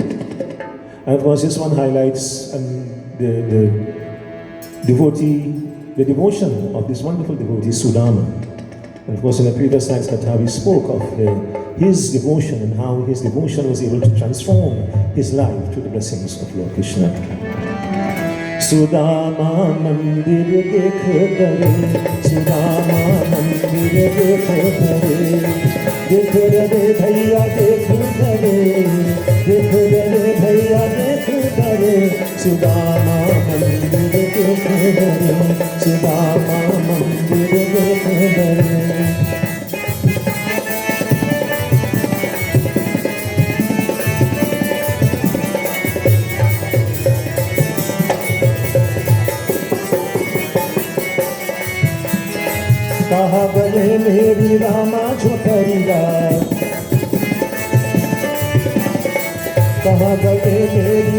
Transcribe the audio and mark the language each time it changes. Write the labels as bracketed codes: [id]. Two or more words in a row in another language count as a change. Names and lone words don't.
[en] And of course, this one highlights the devotion of this wonderful devotee, Sudama. And of course, in the previous night's katha, we spoke of his devotion and how his devotion was able to transform his life through the blessings of Lord Krishna. [hi] सुदामा मंदिर देख करे, सुदामा मंदिर देख करे, देख रे भैया देख करे, देख रे भैया देख करे, सुदामा मंदिर देख करे, सुदामा मंदिर देख करे. कहा गए मेरी रामा झोपड़िया, कहा गए मेरी